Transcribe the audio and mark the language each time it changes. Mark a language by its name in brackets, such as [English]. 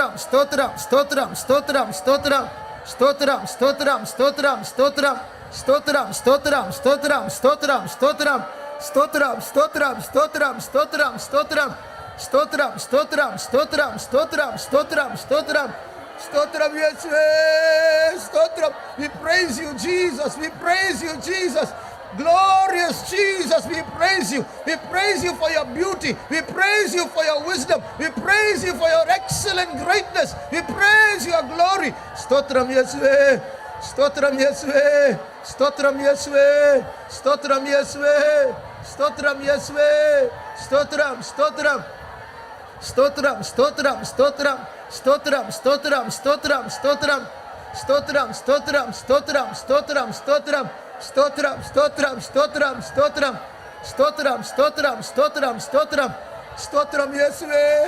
[Tamil] ஸ்தோத்திரம், ஸ்தோத்திரம், ஸ்தோத்திரம், ஸ்தோத்திரம், ஸ்தோத்திரம், ஸ்தோத்திரம், ஸ்தோத்திரம், ஸ்தோத்திரம், ஸ்தோத்திரம், ஸ்தோத்திரம், ஸ்தோத்திரம், ஸ்தோத்திரம், ஸ்தோத்திரம், ஸ்தோத்திரம், ஸ்தோத்திரம், ஸ்தோத்திரம், ஸ்தோத்திரம், ஸ்தோத்திரம், ஸ்தோத்திரம், ஸ்தோத்திரம், ஸ்தோத்திரம், ஸ்தோத்திரம், ஸ்தோத்திரம், ஸ்தோத்திரம், இயேசுவே ஸ்தோத்திரம். [English] We praise you Jesus, we praise you Jesus, glorious Jesus, we praise you, we praise you for your beauty, we praise you for your wisdom, we praise you for your excellent greatness, we praise your glory. [Tamil] ஸ்தோத்திரம் இயேசுவே, ஸ்தோத்திரம் இயேசுவே, ஸ்தோத்திரம் இயேசுவே, ஸ்தோத்திரம் இயேசுவே, ஸ்தோத்திரம் இயேசுவே, ஸ்தோத்திரம், ஸ்தோத்திரம், ஸ்தோத்திரம், ஸ்தோத்திரம், ஸ்தோத்திரம், ஸ்தோத்திரம், ஸ்தோத்திரம், ஸ்தோத்திரம், ஸ்தோத்திரம், ஸ்தோத்திரம், ஸ்தோத்திரம், ஸ்தோத்திரம், ஸ்தோத்திரம், ஸ்தோத்திரம், ஸ்தோத்திரம், ஸ்தோத்திரம், ஸ்தோத்திரம், ஸ்தோத்திரம், ஸ்தோத்திரம், ஸ்தோத்திரம், ஸ்தோத்திரம், ஸ்தோத்திரம், ஸ்தோத்திரம் இயேசுவே,